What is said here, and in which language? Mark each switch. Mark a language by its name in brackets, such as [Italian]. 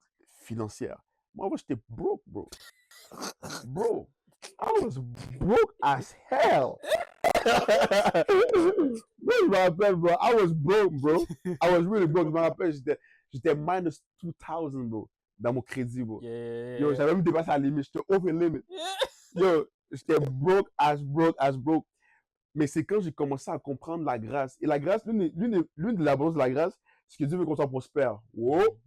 [French] Financière. Moi, j'étais broke, bro. [English] Bro, I was broke as hell. [French] Je me rappelle, bro. [English] I was broke, bro. I was really broke. [French] Je me rappelle, j'étais minus 2000, bro, dans mon crédit, bro. Yo, j'avais même dépassé la limite. J'étais [English] over limit. [French] Yo, j'étais [English] broke as broke. [French] Mais c'est quand j'ai commencé à comprendre la grâce. Et la grâce, l'une de l'abondance de la grâce, c'est que Dieu veut qu'on soit prospère. Wow.